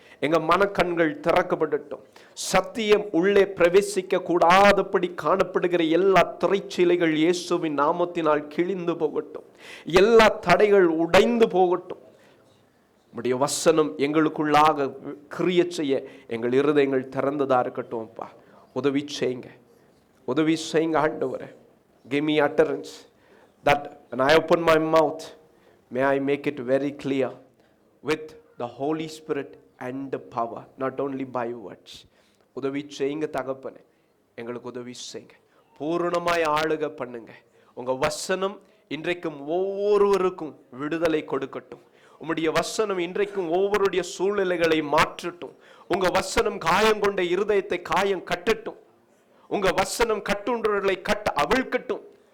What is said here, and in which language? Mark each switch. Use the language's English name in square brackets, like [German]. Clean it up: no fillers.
[Tamil] எங்கள் மனக்கண்கள் திறக்கப்படட்டும். சத்தியம் உள்ளே பிரவேசிக்க கூடாதபடி காணப்படுகிற எல்லா திரைச்சீலைகள் இயேசுவின் நாமத்தினால் கிழிந்து போகட்டும். எல்லா தடைகள் உடைந்து போகட்டும். உம்முடைய வசனம் எங்களுக்குள்ளாக கிரியை செய்ய எங்கள் இருதயங்கள் திறந்ததா இருக்கட்டும். அப்பா, உதவி செய்யுங்க, உதவி செய்யுங்க ஆண்டவரே. [English] Give me utterance that when I open my mouth, may I make it very clear with the Holy Spirit and the power, not only by words. [Tamil] உதவி செய்யுங்க தகப்பனே, எங்களுக்கு உதவி செய்யுங்க. பூரணமாய் ஆளுக பண்ணுங்க. உங்க வசனம் இன்றைக்கும் ஒவ்வொருவருக்கும் விடுதலை கொடுக்கட்டும். உம்முடைய வசனம் இன்றைக்கும் ஒவ்வொருடைய சூழ்நிலைகளை மாற்றட்டும். உங்க வசனம் காயம் கொண்ட இருதயத்தை காயம் கட்டட்டும். உங்க வசனம் கட்டுண்டவர்களை கட்ட அவிழ்க்கட்டும்.